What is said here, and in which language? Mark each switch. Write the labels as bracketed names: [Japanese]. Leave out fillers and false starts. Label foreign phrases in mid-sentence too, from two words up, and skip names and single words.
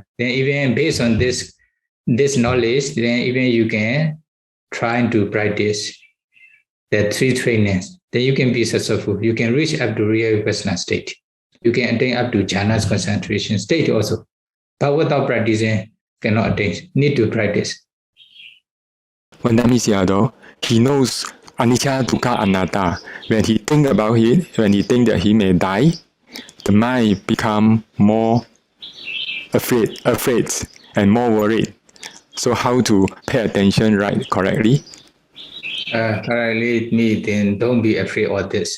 [English] Then even based on this knowledge, then even you can try to practice the three trainings. Then you can be successful. You can reach up to real vipassana state. You can attain up to jhana's concentration state also. But without practicing, cannot attain. Need to practice. When he knows [Pali] anicca, dukkha, anatta. [English] When he think about it, when he think that he may die, the mind become more afraid and more worried. So how to pay attention correctly? Correctly, then don't be afraid of this.